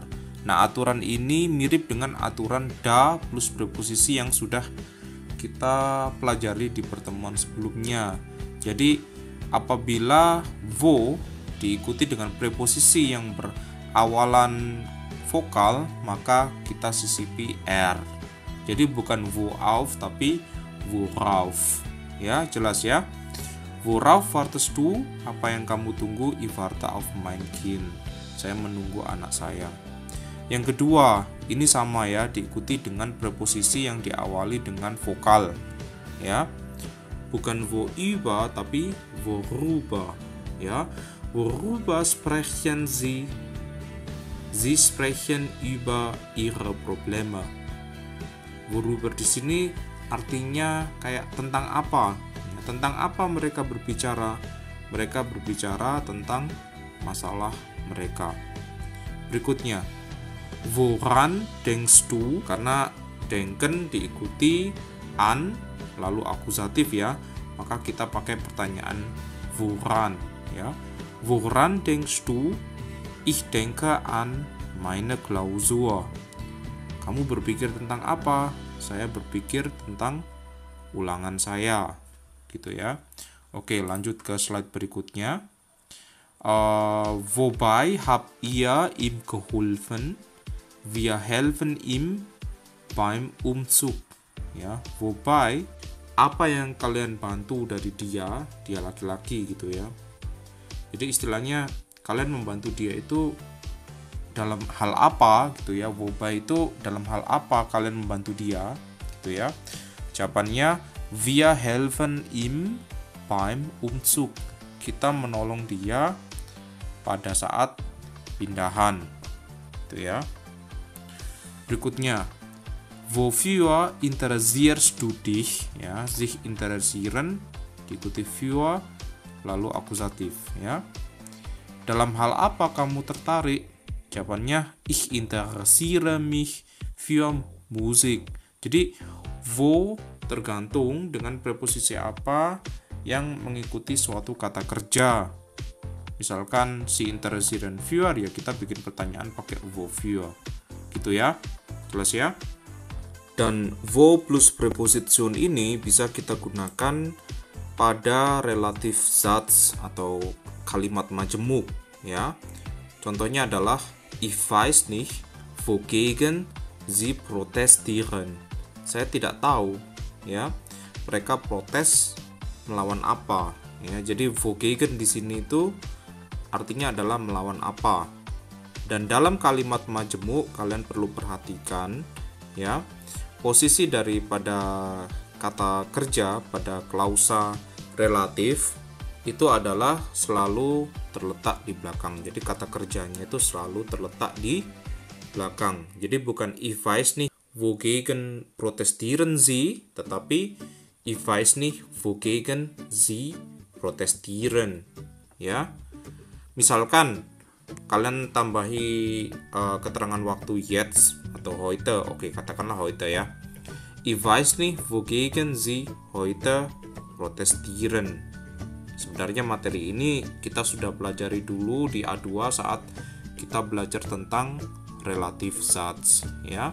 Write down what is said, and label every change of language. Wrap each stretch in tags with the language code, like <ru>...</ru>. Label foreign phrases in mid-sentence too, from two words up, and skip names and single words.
<id>Nah, aturan ini mirip dengan aturan da plus preposisi yang sudah kita pelajari di pertemuan sebelumnya. Jadi apabila wo diikuti dengan preposisi yang berawalan vokal, maka kita sisipi r. Jadi bukan worauf tapi worauf. Ya, jelas ya?</id> <de>Worauf wartest du?</de> <id>Apa yang kamu tunggu?</id> <de>Ich warte auf mein Kind.</de> <id>Saya menunggu anak saya. Yang kedua, ini sama ya, diikuti dengan preposisi yang diawali dengan vokal. Ya. Bukan worüber tapi worüber ya.</id> <de>Worüber sprechen Sie? Sie sprechen über ihre Probleme.</de> <id>Worüber di sini artinya kayak tentang apa? Ya, tentang apa mereka berbicara? Mereka berbicara tentang masalah mereka. Berikutnya,</id> <de>woran denkst du?</de> <id>Karena denken diikuti an lalu akusatif ya, maka kita pakai pertanyaan woran ya.</id> <de>Woran denkst du? Ich denke an meine Klausur.</de> <id>Kamu berpikir tentang apa? Saya berpikir tentang ulangan saya, gitu ya. Oke, lanjut ke slide berikutnya.</id> <de>Wobei habt ihr ihm geholfen? Wir helfen ihm beim Umzug.</de> <id>Ya, wobei apa yang kalian bantu dari dia laki-laki gitu ya. Jadi istilahnya kalian membantu dia itu dalam hal apa gitu ya. Wobei itu dalam hal apa kalian membantu dia gitu ya.</id> <de>Jawabannya wir helfen ihm beim Umzug.</de> <id>Kita menolong dia pada saat pindahan gitu ya. Berikutnya,</id> <de>wofür interessierst du dich?</de> <id>Ya,</id> <de>sich interessieren</de> <id>diikuti für lalu akusatif ya. Dalam hal apa kamu tertarik?</id> <de>Jawabannya ich interessiere mich für Musik.</de> <id>Jadi wo tergantung dengan preposisi apa yang mengikuti suatu kata kerja.</id> <de>Misalkan si interessieren für,</de> <id>ya kita bikin pertanyaan pakai wofür. Gitu ya. Jelas ya? Dan wo plus preposition ini bisa kita gunakan pada relatif Satz atau kalimat majemuk ya. Contohnya adalah</id> <de>ich weiß nicht wogegen sie protestieren.</de> <id>Saya tidak tahu ya. Mereka protes melawan apa ya. Jadi wogegen di sini itu artinya adalah melawan apa. Dan dalam kalimat majemuk kalian perlu perhatikan ya, posisi daripada kata kerja pada klausa relatif itu adalah selalu terletak di belakang. Jadi kata kerjanya itu selalu terletak di belakang. Jadi bukan</id> <de>ich weiß nicht wogegen protestieren Sie, tetapi ich weiß nicht wogegen Sie protestieren ya.</de> <id>Misalkan kalian tambahi keterangan waktu jetzt atau heute. Oke, katakanlah heute ya.</id> <de>Ich weiß nicht wogegen Sie heute protestieren.</de> <id>Sebenarnya materi ini kita sudah pelajari dulu di A2 saat kita belajar tentang</id> <de>relative Satz</de> <id>ya.</id>